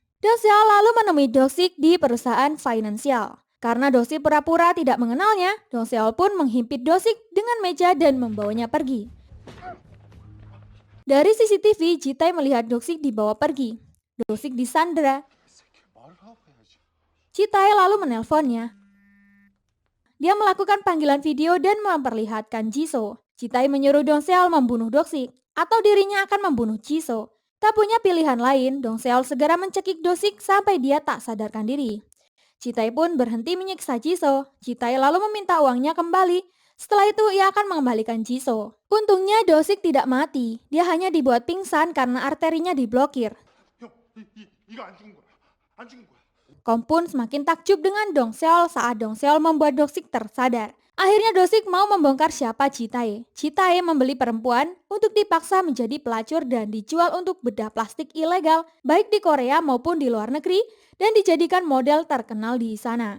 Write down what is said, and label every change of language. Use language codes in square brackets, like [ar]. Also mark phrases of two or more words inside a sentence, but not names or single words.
[id] Dong Seol lalu menemui Doksik di perusahaan finansial. Karena Doksik pura-pura tidak mengenalnya, Dong Seol pun menghimpit Doksik dengan meja dan membawanya pergi. Dari CCTV, Chitae melihat Doksik dibawa pergi. Doksik disandera. [ko] 말을 하고 해야지. [id] Chitae lalu menelponnya. Dia melakukan panggilan video dan memperlihatkan Jisoo. Chitae menyuruh Dong Seol membunuh Doksik atau dirinya akan membunuh Jisoo. Tak punya pilihan lain, Dong Seol segera mencekik Doksik sampai dia tak sadarkan diri. Chitae pun berhenti menyiksa Jisoo. Chitae lalu meminta uangnya kembali. Setelah itu ia akan mengembalikan Jisoo. Untungnya Doksik tidak mati. Dia hanya dibuat pingsan karena arterinya diblokir. [ko] 형, 이거 안 죽은 거야. 안 죽은 거야. [id] Kom pun semakin takjub dengan Dong Seol saat Dong Seol membuat Doksik tersadar. Akhirnya Doksik mau membongkar siapa Chitae. Chitae membeli perempuan untuk dipaksa menjadi pelacur dan dijual untuk bedah plastik ilegal baik di Korea maupun di luar negeri dan dijadikan model terkenal di sana.